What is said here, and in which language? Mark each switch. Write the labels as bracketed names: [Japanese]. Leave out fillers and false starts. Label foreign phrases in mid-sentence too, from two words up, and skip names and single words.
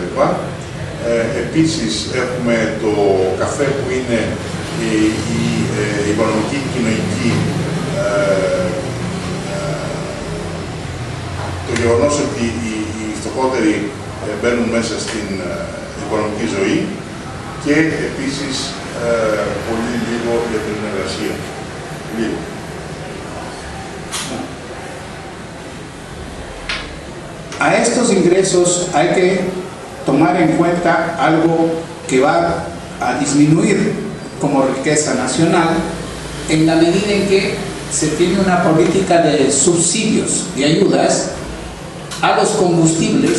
[Greek] Επίσης έχουμε το καφέ που είναι η οικονομική και κοινωνική, το γεγονός ότι οι φτωχότεροι μπαίνουν μέσα στην οικονομική ζωή και επίσης πολύ λίγο για την εργασία. Λίγο. [Spanish] A estos ingresos hay que tomar en cuenta algo que va a disminuir como riqueza nacional en la medida en que se tiene una política de subsidios, de ayudas a los combustibles.